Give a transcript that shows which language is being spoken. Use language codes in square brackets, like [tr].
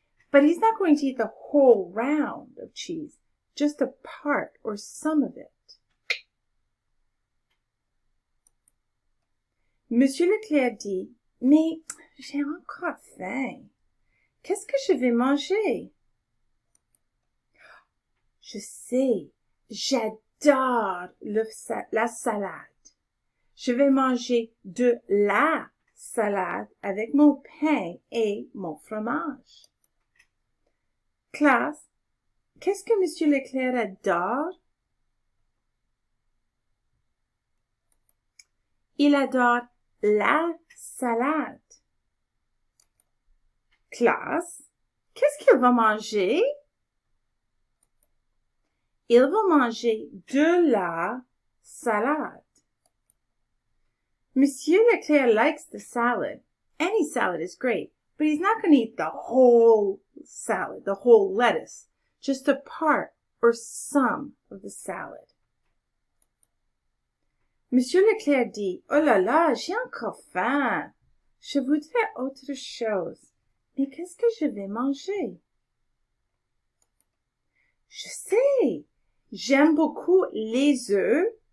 [en] But he's not going to eat the whole round of cheese, just a part or some of it. [fr] Monsieur LeClerc dit, mais j'ai encore faim. Qu'est-ce que je vais manger? Je sais, j'adore la salade. Je vais manger de la salade avec mon pain et mon fromage. Classe, qu'est-ce que Monsieur LeClerc adore? Il adore la salade. Classe, qu'est-ce qu'il va manger? Il va manger de la salade. [en] Monsieur LeClerc likes the salad. Any salad is great, but he's not going to eat the whole salad, the whole lettuce, just a part or some of the salad. [fr] Monsieur LeClerc dit, oh là là, j'ai encore faim. Je voudrais autre chose. Mais qu'est-ce que je vais manger? Je sais, j'aime beaucoup les œufs.